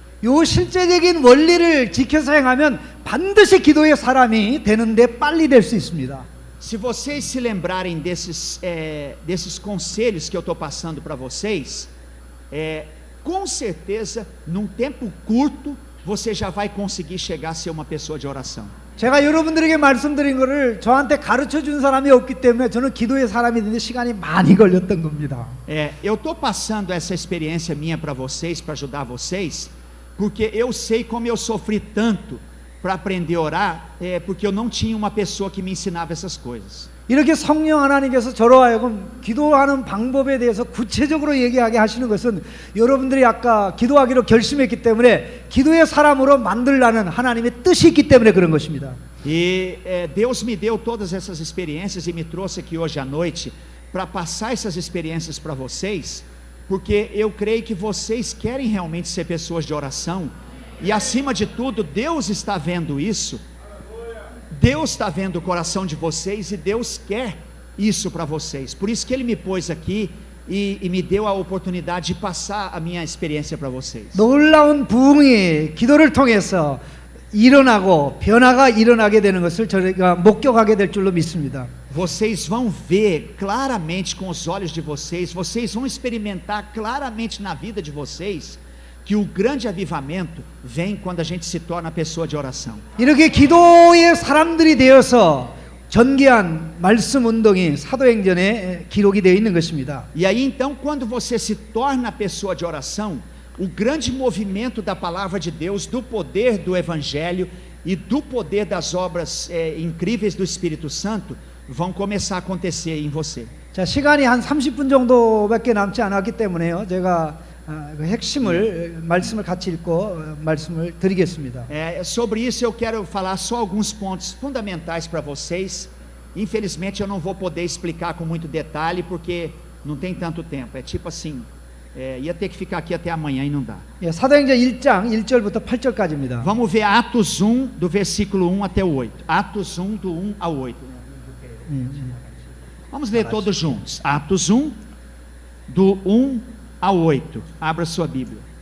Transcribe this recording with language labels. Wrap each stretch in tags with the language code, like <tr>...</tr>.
<ko>요 실제적인 원리를 지켜서 행하면 반드시 기도의 사람이 되는데 빨리 될 수 있습니다.</ko> <pt>Se vocês se lembrarem desses conselhos que eu estou passando para vocês, com certeza, num tempo curto, você já vai conseguir chegar a ser uma pessoa de oração.</pt> <ko>제가 여러분들에게 말씀드린 것을 저한테 가르쳐 준 사람이 없기 때문에 저는 기도의 사람이 되는데 시간이 많이 걸렸던 겁니다.</ko> <pt>Eu estou passando essa experiência minha para vocês, para ajudar vocês, porque eu sei como eu sofri tanto para aprender a orar, porque eu não tinha uma pessoa que me ensinava essas coisas.</pt> <ko>이렇게 성령 하나님께서 저로 하여금 기도하는 방법에 대해서 구체적으로 얘기하게 하시는 것은 여러분들이 아까 기도하기로 결심했기 때문에 기도의 사람으로 만들라는 하나님의 뜻이 있기 때문에 그런 것입니다.</ko> <pt>E Deus me deu todas essas experiências e me trouxe aqui hoje à noite para passar essas experiências para vocês, porque eu creio que vocês querem realmente ser pessoas de oração, e acima de tudo, Deus está vendo isso. Deus está vendo o coração de vocês e Deus quer isso para vocês. Por isso que Ele me pôs aqui e me deu a oportunidade de passar a minha experiência para vocês.</pt> <ko>놀라운 부흥이 기도를 통해서 일어나고 변화가 일어나게 되는 것을 저희가 목격하게 될 줄로 믿습니다.</ko> <pt>Vocês vão ver claramente com os olhos de vocês, vocês vão experimentar claramente na vida de vocês que o grande avivamento vem quando a gente se torna pessoa de oração.</pt> <ko>이렇게 기도의 사람들이 되어서 전개한 말씀 운동이 사도행전에 기록이 되어 있는 것입니다.</ko> <pt>E aí então, quando você se torna pessoa de oração, o grande movimento da palavra de Deus, do poder do evangelho e do poder das obras incríveis do Espírito Santo vão começar a acontecer em você.</pt> <ko>자, 시간이 한 30분 정도밖에 남지 않았기 때문에요. 제가 그 핵심을 말씀을 같이 읽고 말씀을 드리겠습니다.</ko> <pt>Sobre isso eu quero falar só alguns pontos fundamentais para vocês. Infelizmente eu não vou poder explicar com muito detalhe porque não tem tanto tempo. É tipo assim, ia ter que ficar aqui até amanhã e não dá.</pt> <ko>예, 사도행전 1장 1절부터 8절까지입니다.</ko> <pt>Vamos ver Atos 1 do versículo 1 até o 8. Atos 1 do 1 ao 8. Vamos ler todos juntos. Atos 1 do 1 ao 8. Abra sua Bíblia.</pt>